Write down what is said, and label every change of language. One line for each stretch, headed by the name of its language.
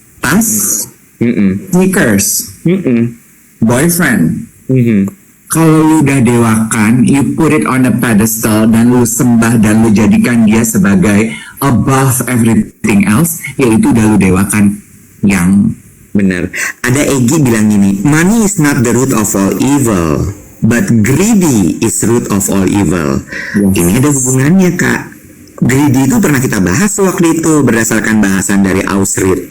Indonesian: Tas, sneakers, boyfriend. Kalau lu udah dewakan,
English: you put it on a pedestal
Indonesian: dan lu sembah dan lu jadikan dia sebagai
English: above everything else,
Indonesian: yaitu udah lu dewakan yang benar. Ada Egi bilang gini,
English: money is not the root of all evil, but greedy is root of all evil. Yes.
Indonesian: Ini ada hubungannya, Kak. Greedy itu pernah kita bahas waktu itu berdasarkan bahasan dari Ausrid.